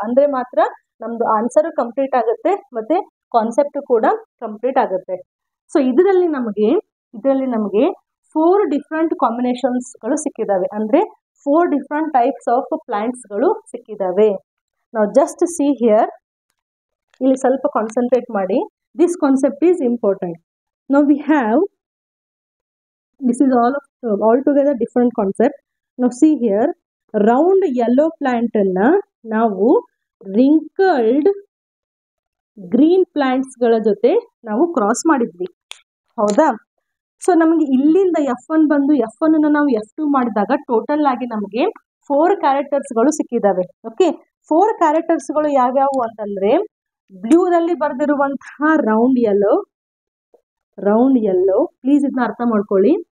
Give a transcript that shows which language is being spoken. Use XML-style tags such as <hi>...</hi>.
<kn>ಅಂದ್ರೆ ಮಾತ್ರ ನಮ್ದು ಆನ್ಸರ್ ಕಂಪ್ಲೀಟ್ ಆಗುತ್ತೆ ಮತ್ತೆ ಕಾನ್ಸೆಪ್ಟ್ ಕೂಡ ಕಂಪ್ಲೀಟ್ ಆಗುತ್ತೆ. ಸೊ ಇದರಲ್ಲಿ ನಮಗೆ 4 ಡಿಫ್ರೆಂಟ್ ಕಾಂಬಿನೇಷನ್ಸ್ ಗಳು ಸಿಕ್ಕಿದಾವೆ. ಅಂದ್ರೆ 4 ಡಿಫ್ರೆಂಟ್ ಟೈಪ್ಸ್ ಆಫ್ ಪ್ಲಾಂಟ್ಸ್ ಗಳು ಸಿಕ್ಕಿದಾವೆ. ನಾವು ಜಸ್ಟ್ ಸಿ ಹಿಯರ್, ಇಲ್ಲಿ ಸ್ವಲ್ಪ ಕಾನ್ಸಂಟ್ರೇಟ್ ಮಾಡಿ.</kn> <en>This concept is important. Now we have, this is all together different concept.</en> <kn>Now see here, round yellow plant ಅನ್ನ ನಾವು wrinkled green plants ಗಳ ಜೊತೆ ನಾವು ಕ್ರಾಸ್ ಮಾಡಿದ್ವಿ, ಹೌದಾ? ಸೊ ನಮಗೆ ಇಲ್ಲಿಂದ F1 ಬಂದು F1 ಅನ್ನು ನಾವು F2 ಮಾಡಿದಾಗ ಟೋಟಲ್ ಆಗಿ ನಮಗೆ 4 ಕ್ಯಾರೆಕ್ಟರ್ಸ್ ಗಳು ಸಿಕ್ಕಿದಾವೆ. ಓಕೆ, 4 ಕ್ಯಾರೆಕ್ಟರ್ಸ್ ಗಳು ಯಾವ್ಯಾವು ಅಂತಂದ್ರೆ, ಬ್ಲೂದಲ್ಲಿ ಬರೆದಿರುವಂತಹ ರೌಂಡ್ ಯೆಲ್ಲೋ, ಪ್ಲೀಸ್ ಇದನ್ನ ಅರ್ಥ ಮಾಡ್ಕೊಳ್ಳಿ.</kn>